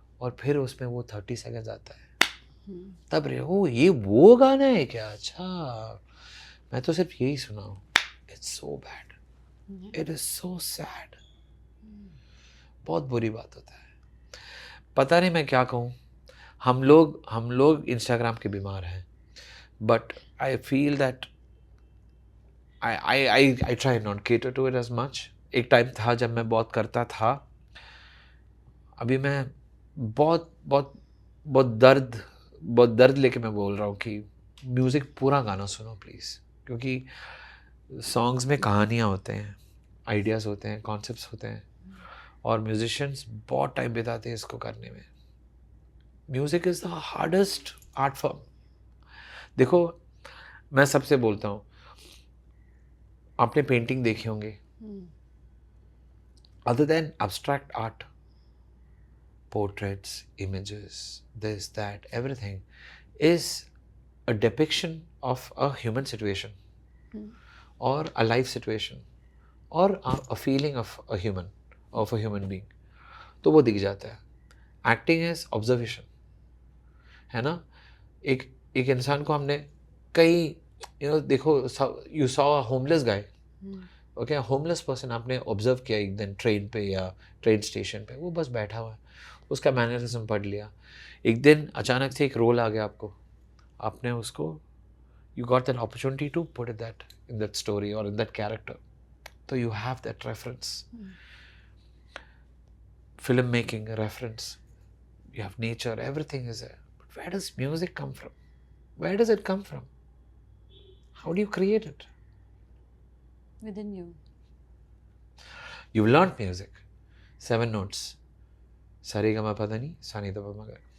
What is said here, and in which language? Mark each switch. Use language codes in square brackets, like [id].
[hi] और फिर उसमें वो 30 सेकंड्स आता है, तब ये वो गाना है क्या, अच्छा मैं तो सिर्फ यही सुना हूँ. [en] It's so bad, it is so sad. [hi] बहुत बुरी बात होता है. पता नहीं मैं क्या कहूँ. हम लोग इंस्टाग्राम के बीमार हैं, [en] But I feel that I try not cater to it as much. [hi] एक टाइम था जब मैं बहुत करता था. अभी मैं बहुत बहुत बहुत दर्द लेके मैं बोल रहा हूँ कि म्यूज़िक पूरा गाना सुनो प्लीज़, क्योंकि सॉन्ग्स में कहानियाँ होते हैं, आइडियाज़ होते हैं, कॉन्सेप्ट्स होते हैं, और म्यूजिशियंस बहुत टाइम बिताते हैं इसको करने में. [en] Music is the hardest art form. [hi] देखो मैं सबसे बोलता हूँ, आपने पेंटिंग देखी होंगे, [en] Other than abstract art, portraits, images, this, that, everything is a depiction of a human situation or a life situation or a feeling of a human being. [hi] तो वो दिख जाता है. [en] Acting is observation, [hi] है ना. एक इंसान को हमने कई देखो, [en] you saw a homeless guy. [hi] Okay, homeless person आपने ऑब्जर्व किया एक दिन ट्रेन पे या ट्रेन स्टेशन पे, वो बस बैठा हुआ है, उसका मैनरिज्म पढ़ लिया. एक दिन अचानक से एक रोल आ गया आपको, आपने उसको, [en] You got that opportunity to put that in that story और in that character. तो you have that reference. Film making reference, you have nature, everything is there. But where does music come from? Where does it come from? How do you create it? Within you. You've learned music. 7 notes. Sa re ga ma pa da ni, sa ni da pa ma ga.